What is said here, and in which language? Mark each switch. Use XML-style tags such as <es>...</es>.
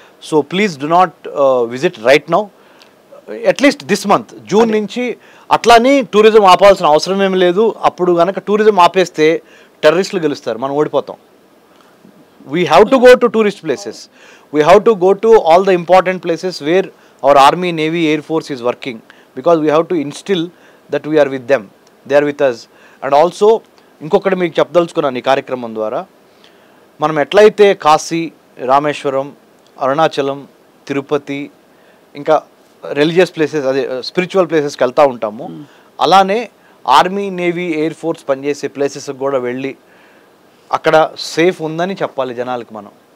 <en>so please do not visit right now, at least this month June</en> <te>నుంచి. అట్లాని tourism ఆపాల్సిన అవసరం ఏమి లేదు. అప్పుడు కనుక టూరిజం ఆపేస్తే టెర్రరిస్టులు గెలుస్తారు, మనం ఓడిపోతాం.</te> <en>We have to go to tourist places. We have to go to all the important places where our army, navy, air force is working, because we have to instill that we are with them, they are with us. And also</en> <te>ఇంకొకటి మీకు చెప్పదలుచుకున్నాను ఈ కార్యక్రమం ద్వారా, మనం ఎట్లయితే కాశీ, రామేశ్వరం, అరుణాచలం, తిరుపతి, ఇంకా religious places, అదే స్పిరిచువల్ ప్లేసెస్కి వెళ్తూ ఉంటాము, అలానే ఆర్మీ, నేవీ, ఎయిర్ ఫోర్స్ పనిచేసే ప్లేసెస్కి కూడా వెళ్ళి అక్కడ సేఫ్ ఉందని చెప్పాలి జనాలకి మనం.</te>